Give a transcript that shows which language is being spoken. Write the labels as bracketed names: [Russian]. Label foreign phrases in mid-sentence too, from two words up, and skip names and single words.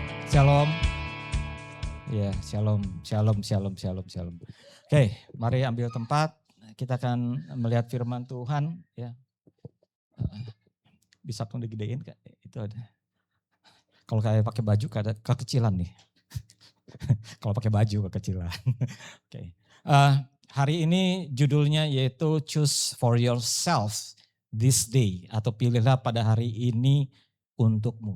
[Indonesian] Shalom. Ya, shalom, shalom, shalom, shalom, shalom. Oke, mari ambil tempat. Kita akan melihat firman Tuhan. Ya, bisa pun digedein, itu ada. Kalau kayak pakai baju, kekecilan nih. Kalau pakai baju kekecilan. Oke. Hari ini judulnya yaitu Choose for Yourself This Day, atau pilihlah pada hari ini untukmu.